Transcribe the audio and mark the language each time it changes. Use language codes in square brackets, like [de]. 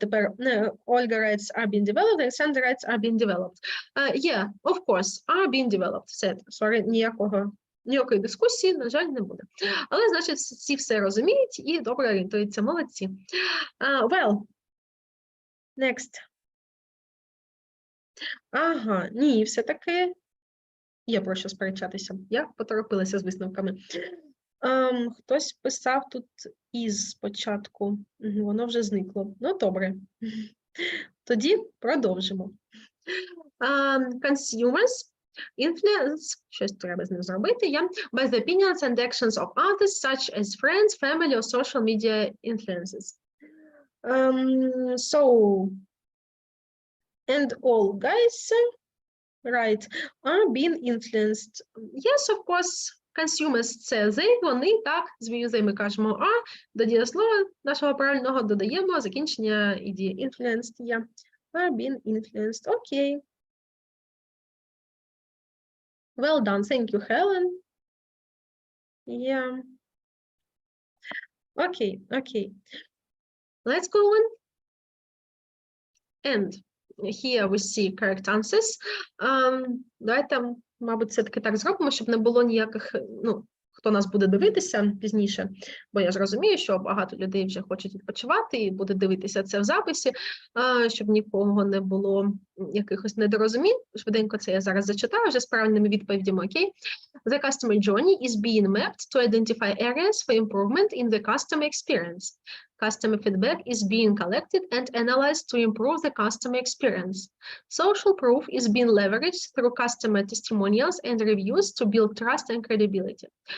[uk] Тепер [en] Olga writes are being developed, Alexander writes are being developed. Yeah, of course, are being developed. Sorry, [uk] ніякої дискусії, на жаль, не буде. Але, значить, всі все розуміють і добре орієнтуються. [en] Молодці. Well, next. [uk] Ага, ні, все-таки є про що сперечатися. Я поторопилася з висновками. Хтось писав тут із спочатку. Воно вже зникло. Ну, добре. Тоді продовжимо. [en] Consumers influence, [uk] щось треба з ним зробити, [en] by the opinions and actions of others, such as friends, family, or social media influences. So, and all guys, right, are being influenced. Yes, of course, [uk] Consumers – це they, вони, так, з they ми кажемо а, до дієслова нашого правильного додаємо закінчення ed. [en] Influenced, yeah. Are being influenced, окей. Well done, thank you, Helen. Yeah. Okay. Let's go on. And here we see correct answers. [uk] Давайте, мабуть, все-таки так зробимо, щоб не було ніяких, хто нас буде дивитися пізніше, бо я ж розумію, що багато людей вже хочуть відпочивати і будуть дивитися це в записі, щоб нікого не було якихось недорозумінь. Швиденько це я зараз зачитаю вже з правильними відповідями, окей? [en] The customer journey is being mapped to identify areas for improvement in the customer experience. Customer feedback is being collected and analyzed to improve the customer experience. Social proof is being leveraged through customer testimonials and reviews to build trust and credibility.